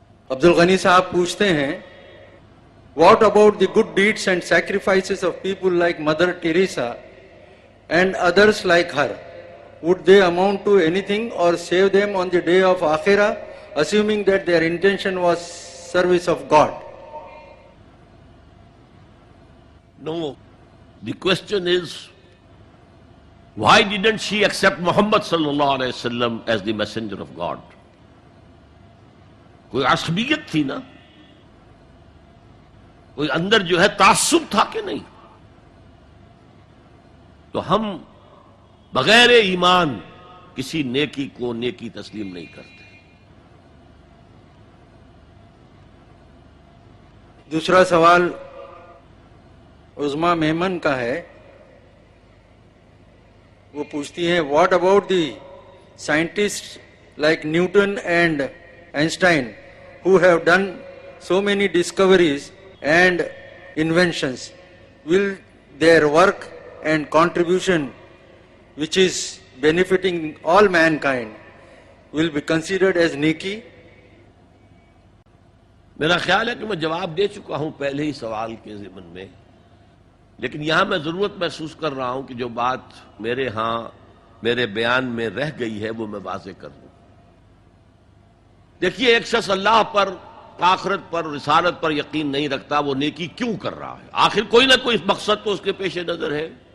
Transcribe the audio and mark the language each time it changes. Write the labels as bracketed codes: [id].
[ur] عبد الغنی صاحب پوچھتے ہیں [en] What about the good deeds and sacrifices of people like mother Teresa and others like her, would they amount to anything or save them on the day of Akhirah, assuming that their intention was service of God? No, the question is, why didn't she accept Muhammad sallallahu alayhi wasallam as the messenger of God? [ur] کوئی عصبیت تھی نا, کوئی اندر جو ہے تعصب تھا کہ نہیں؟ تو ہم بغیر ایمان کسی نیکی کو نیکی تسلیم نہیں کرتے. دوسرا سوال عظما میمن کا ہے. وہ پوچھتی ہیں [en] What about the scientist like Newton and Einstein who have done so many discoveries and inventions, will their work and contribution which is benefiting all mankind will be considered as neki? [ur] میرا خیال ہے کہ میں جواب دے چکا ہوں پہلے ہی سوال کے ضمن میں, لیکن یہاں میں ضرورت محسوس کر رہا ہوں کہ جو بات میرے بیان میں رہ گئی ہے وہ میں واضح کر دوں. دیکھیے, ایک شخص اللہ پر, آخرت پر, رسالت پر یقین نہیں رکھتا, وہ نیکی کیوں کر رہا ہے؟ آخر کوئی نہ کوئی مقصد تو اس کے پیش نظر ہے.